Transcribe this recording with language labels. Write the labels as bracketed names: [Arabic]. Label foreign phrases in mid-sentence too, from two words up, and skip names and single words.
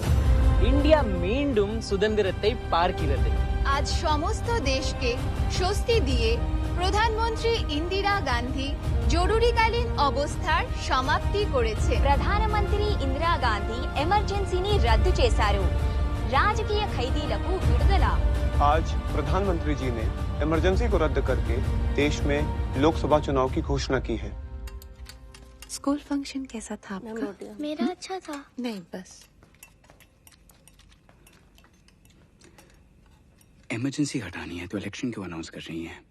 [Tamil] இந்தியா மீண்டும் சுதந்திரத்தை பார்க்கிறது. [Bangla] আজ সমস্ত দেশকে স্বস্তি দিয়ে প্রধানমন্ত্রী ইন্দিরা গান্ধী জরুরীকালীন অবস্থার সমাপ্তি করেছে. [Telugu] ప్రధానమంత్రి ఇందిరా గాంధీ ఎమర్జెన్సీని రద్దు చేశారు. రాజకీయ ఖైదీలకు విడుదల. [Hindi] आज प्रधानमंत्री जी ने इमरजेंसी को रद्द करके देश में लोकसभा चुनाव की घोषणा की है। स्कूल फंक्शन कैसा था आपका? मेरा अच्छा था। नहीं, बस इमरजेंसी हटानी है तो इलेक्शन क्यों अनाउंस कर रही हैं?